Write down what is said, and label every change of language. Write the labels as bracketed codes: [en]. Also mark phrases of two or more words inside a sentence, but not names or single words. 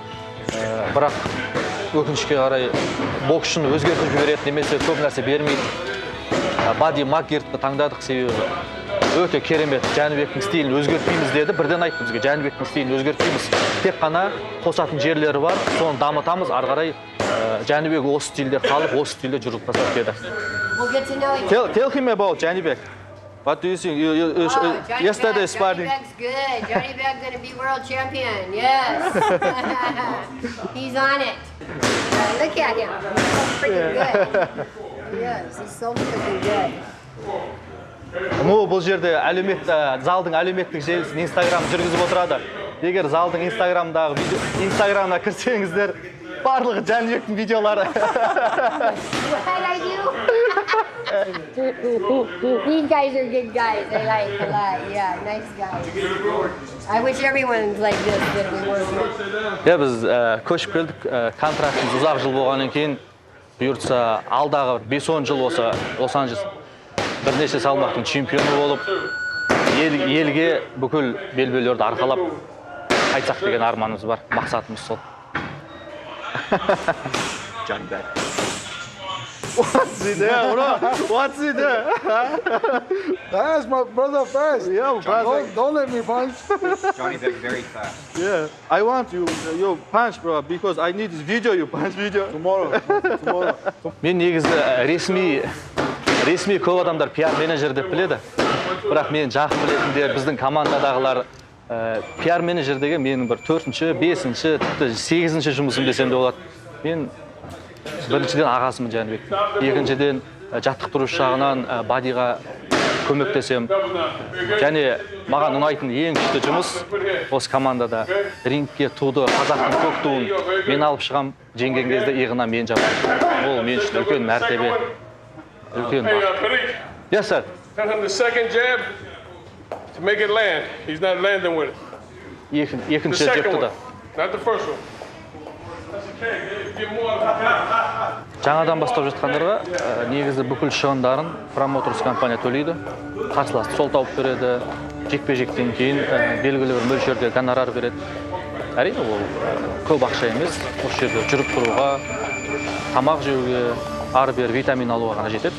[kk] Бірақ өкінішке қарай боксшыны өзгертіп жібереді, немесе көп нәрсе бермейді. Бадди Макгертті таңдадық, себебі өте керемет. Жәнібектің стилін өзгертпейміз деді. Бірден айтты бізге, Жәнібектің стилін өзгертпейміз. Тек қана қосатын жерлері бар, соны дамытамыз. Ары қарай Жәнібек осы стилде қалып, осы стилде жүріп тастап деді. [en] Tell him about Janibek. What do you think? Yesterday sparring. Janibek's good. Janibek's going to be world champion. Yes. He's on it. Look at him. He's so freaking good. Yes, he's so freaking good. [kk] Бұл жерде залдың әлеуметтік желісін Instagram жүргізіп отырады. Егер залдың Instagram'ына кірсеңіздер, барлығы Жәнібектің видеолары. [en] These guys are good guys. They like a lot. Yeah, nice guys. I wish everyone's like this that we work with. [kk] Біз көшіп келдік, контрактымыз ұзақ жыл болғаннан кейін бұйыртса алдағы 5-10 жыл осы Лос-Анджелес бірнеше салмақтың чемпионы болып, елге бүкіл белбеулерді арқалап қайтсақ деген арманымыз бар, мақсатымыз сол. [en] Johnny Beck. What's it there, bro? What's it there? That's my brother first. Yeah, brother. Don't let me punch. Johnny Beck very fast. Yeah, I want you punch, bro, because I need this video. You punch video Tomorrow. [kk] Мен негізі ресми көп адамдар пиар менеджер деп біледі. Бірақ мен жақсы білетіндер біздің командадағылар пиар менеджер деген менің бір 4-ші, 5-ші, тіпті 8-ші жұмысым десем де болады. Мен біріншіден ағасымын Жәнібек. Екіншіден жаттықтырушы жағынан бадиға көмектесем. Және маған ұнайтын ең күшті жұмыс осы командада рингке туды, қазақтың көк туын мен алып шығам, жеңген кезде иығына мен жабамын. Ол мен үшін үлкен мәртебе. Үлкен бақыт. [en] Yes, sir. Tell him the second jab to make it land. He's not landing with it. The [kk] Екінші [en] second [kk] жепті [en] one, [kk] да. [en] not the first one. That's okay. Get more. [kk] Жаңадан бастап жатқандарға негізі бүкіл шығындарын промоутерс компания төлейді. Қарсыласты сол тауып береді. Жекпе-жектен кейін белгілі бір мөлшерде гонорар береді. Әрине ол көп ақша емес. Осы жерде жүріп тұруға, тамақ жеуге, ары-бері витамин алуға ғана жетеді.